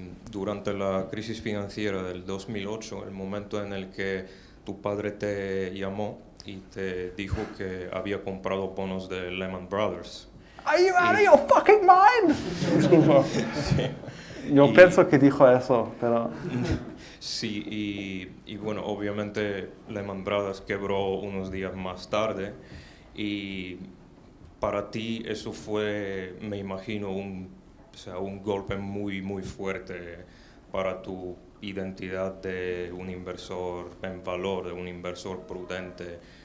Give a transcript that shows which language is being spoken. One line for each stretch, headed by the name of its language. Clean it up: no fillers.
Spanish: Durante la crisis financiera del 2008, el momento en el que tu padre te llamó y te dijo que había comprado bonos de Lehman Brothers.
English: Are you out of your fucking mind?
Spanish: Sí. Yo pienso que dijo eso, pero... Sí, y bueno, obviamente Lehman Brothers quebró unos días más tarde y para ti eso fue, me imagino, un golpe muy, muy fuerte para tu identidad de un inversor en valor, de un inversor prudente.